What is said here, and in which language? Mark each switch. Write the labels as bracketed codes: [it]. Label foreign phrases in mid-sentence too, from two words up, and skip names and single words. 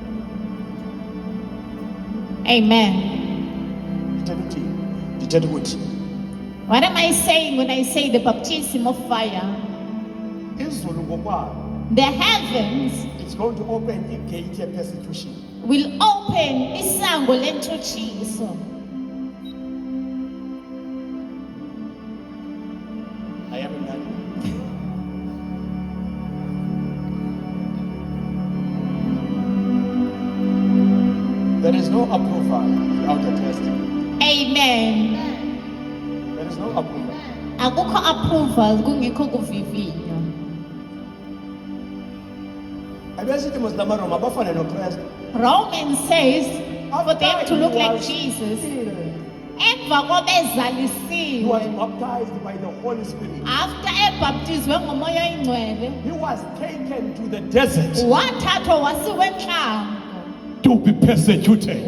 [xh] Amen. Ithetha ukuthini? Ithetha ukuthi [en] What am I saying when I say the baptism of fire? [xh] izulu ngokwalo, [en] The heavens it's going to open a gate of persecution. will open [xh] isango lentutshiso. [en] I am in that. There is no approval without a test. Amen. There is no approval. [xh] Akukho approval kungekho kuvivinywa. Abesithi mos namaroma bafane noKristu. [en] Romans says for them to look He like was Jesus. sealed. [xh] Emva [en] He was [xh] kobezalisiwe. [en] baptized by the Holy Spirit. [xh] After ebhaptizwe ngomoya oyingcwele, [en] He was taken to the desert [xh] wathathwa wasiwe entlango [en] to be persecuted.